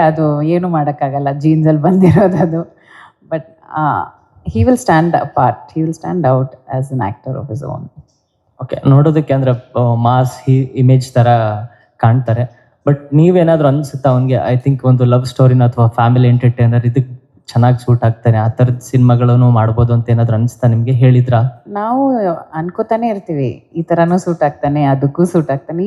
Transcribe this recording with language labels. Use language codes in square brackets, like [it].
[kn] ಅದು ಏನು ಮಾಡೋಕ್ಕಾಗಲ್ಲ, ಜೀನ್ಸಲ್ಲಿ ಬಂದಿರೋದು ಅದು. [en] But he will stand apart, he will stand out as an actor of his own. [kn] Okay, ನೋಡೋದಕ್ಕೆ ಅಂದರೆ ಮಾಸ್ ಇಮೇಜ್ ಥರ ಕಾಣ್ತಾರೆ. ಬಟ್ ನೀವೇನಾದರೂ ಅನಿಸುತ್ತಾ ಅವನಿಗೆ [en] I think [kn] ಒಂದು ಲವ್ ಸ್ಟೋರಿನ ಅಥವಾ ಫ್ಯಾಮಿಲಿ ಎಂಟರ್ಟೈನರ್ ಇದಕ್ಕೆ ಚೆನ್ನಾಗಿ ಸೂಟ್ ಆಗ್ತಾನೆ, ಆ ಥರದ ಸಿನಿಮಾಗಳನ್ನು ಮಾಡ್ಬೋದು ಅಂತ ಏನಾದರೂ ಅನಿಸ್ತಾ ನಿಮಗೆ? ಹೇಳಿದ್ರಾ? ನಾವು ಅನ್ಕೋತಾನೆ ಇರ್ತೀವಿ ಈ ಥರನೂ ಸೂಟ್ ಆಗ್ತಾನೆ, ಅದಕ್ಕೂ ಸೂಟ್ ಆಗ್ತಾನೆ.